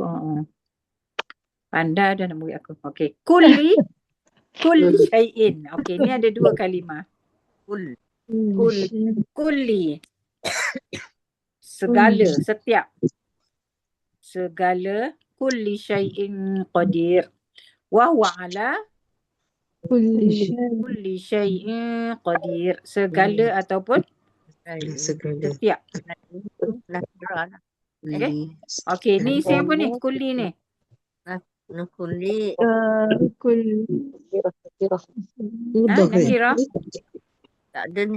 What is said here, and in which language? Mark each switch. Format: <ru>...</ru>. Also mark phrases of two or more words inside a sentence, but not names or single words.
<ms>Pandai dah nak murid aku. Okey.</ms> <ar>كل شيء.</ar> <ms>Okey, ni ada dua kalimah. Kulli. Segala, setiap. Segala.</ms> <ar>كل شيء قدير. وهو على كل شيء قدير.</ar> <ms>Segala ataupun Segala. setiap. Nakirah lah. Okey. Okey, ni siapa ni? Kulli ni. Nukuli. Mudah kan? Nakirah. Tak ada ni.</ms>